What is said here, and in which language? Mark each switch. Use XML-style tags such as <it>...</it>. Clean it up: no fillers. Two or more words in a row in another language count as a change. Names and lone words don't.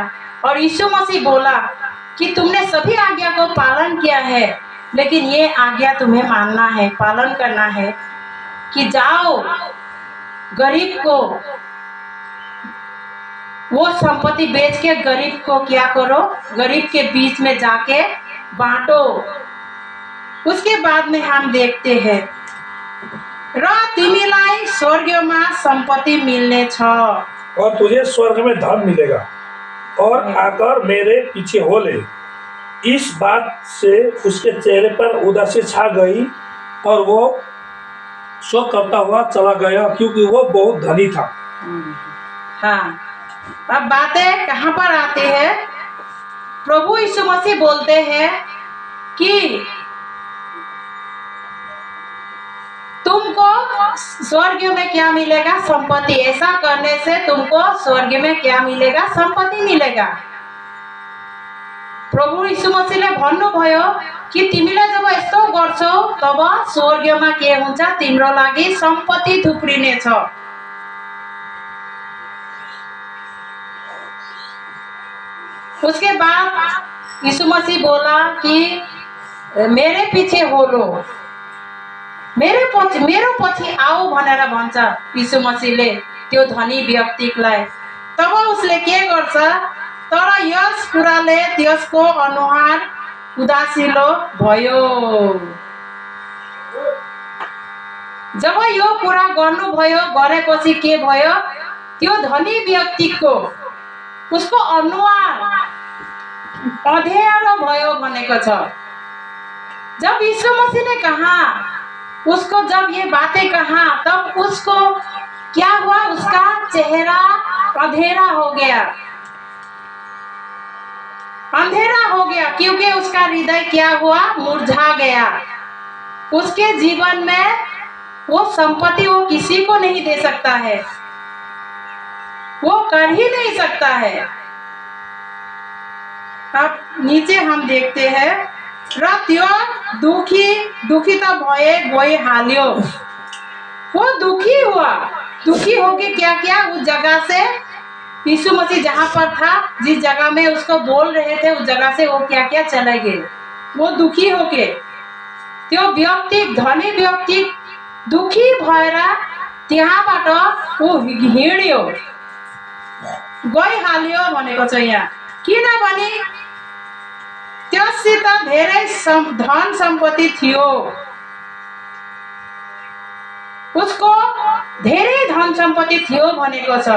<hi>और यीशु मसीह बोला कि तुमने सभी आज्ञा को पालन किया है, लेकिन ये आज्ञा तुम्हें मानना है, पालन करना है कि जाओ गरीब को, वो संपत्ति बेच के गरीब को क्या करो, गरीब के बीच में जाके बांटो। उसके बाद में हम देखते हैं,</hi> <ne>र तिमीलाई स्वर्गमा संपत्ति मिलने छ,</ne> <hi>और तुझे स्वर्ग में धन मिलेगा, और आकर मेरे पीछे हो ले। इस बात से उसके चेहरे पर उदासी छा गई और वो शोक करता हुआ चला गया, क्योंकि वो बहुत धनी था। हाँ, अब बातें कहाँ पर आती है? प्रभु यीशु मसीह बोलते हैं कि तुमको स्वर्ग में क्या मिलेगा? संपत्ति। ऐसा करने से तुमको स्वर्ग में क्या मिलेगा? संपत्ति मिलेगा।</hi> <ne>प्रभु यीशु मसीहले भन्नुभयो कि तिमीले जब यस्तो गर्छौ तब स्वर्गमा के हुन्छ? तिम्रो लागि सम्पत्ति थुप्रिनेछ।</ne> <hi>उसके बाद यीशु मसीह बोला कि मेरे पीछे हो लो,</hi> <ne>मेरो पछि आऊ भनेर भन्छ यीशु मसीहले त्यो धनी व्यक्तिलाई। तब उसले के गर्छ? तर यस कुराले त्यसको अनुहार उदासिलो भयो। जब यो कुरा गर्नुभयो, गरेपछि के भयो? त्यो धनी व्यक्तिको उसको अनुहार अँध्यारो भयो भनेको छ।</ne> <hi>जब यीशु मसीह ने कहा, उसको जब ये बातें कहा, तब उसको क्या हुआ? उसका चेहरा अंधेरा हो गया। अंधेरा हो गया, क्योंकि उसका हृदय क्या हुआ, मुरझा गया। उसके जीवन में वो संपत्ति वो किसी को नहीं दे सकता है, वो कर ही नहीं सकता है। अब नीचे हम देखते हैं,</hi> <ne>र त्यो दुखी तो भये गए हाल्यो।</ne> <hi>वो दुखी हुआ, दुखी होके क्या किया, उस जगह से यीशु मसीह जहाँ पर था, जिस जगह में उसको बोल रहे थे, उस जगह से वो क्या क्या चले गए। वो दुखी होके,</hi> <ne>त्यो व्यक्ति, धनी व्यक्ति दुखी भएर त्यहाँबाट ऊ हिँड्यो, गइहाल्यो भनेको छ यहाँ। किनभने त्यससित धेरै धन सम्पत्ति थियो, उसको धेरै धन सम्पत्ति थियो भनेको छ।</ne>